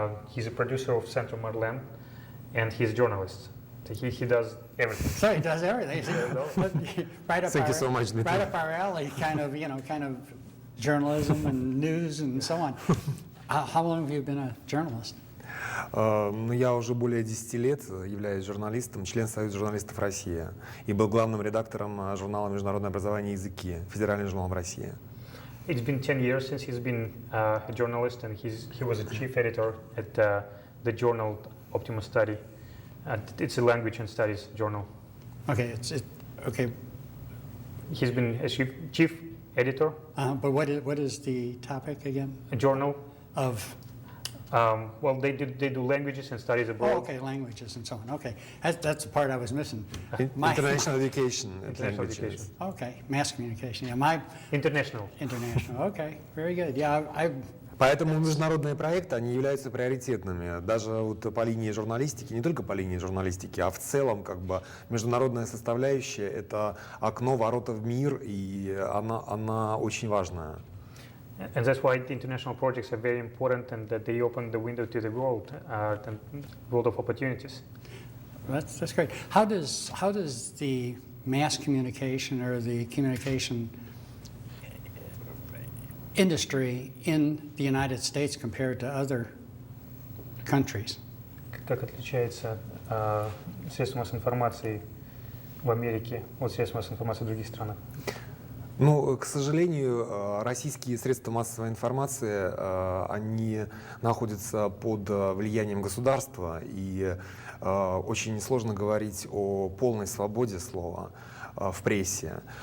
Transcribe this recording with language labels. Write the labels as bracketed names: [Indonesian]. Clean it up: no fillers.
[English] He's a producer of Central Madeleine, and he's a journalist. He does everything. So he does everything. Thank you so much, Dmitry. Right up our alley, kind of journalism and news and so on. How long have you been a journalist? [Russian] Я уже более 10 лет являюсь журналистом, член Союза журналистов России, и был главным редактором журнала «Международное образование и языки», федеральный журнал в России. [English] It's been 10 years since he's been a journalist, and he was a chief editor at the journal Optima Study. It's a language and studies journal. Okay, okay. He's been a chief editor. But what is the topic again? A journal of. Well, they do languages and studies abroad. Oh, okay, languages and so on. Okay, that's the part I was missing. International education. International education. Okay, mass communication. Yeah, International. International. Okay, very good. Yeah, [Russian] Поэтому международные проекты, они являются приоритетными, даже вот по линии журналистики, не только по линии журналистики, а в целом как бы международная составляющая – это окно, ворота в мир, и она очень важная. [English] And that's why the international projects are very important, and that they open the window to the world, and world of opportunities. That's great. How does the mass communication or the communication industry in the United States compared to other countries? [Russian] Как отличается средства массовой информации в Америке от средств массовой информации в других странах? Ну, к сожалению, российские средства массовой информации, они находятся под влиянием государства, и очень сложно говорить о полной свободе слова в прессе.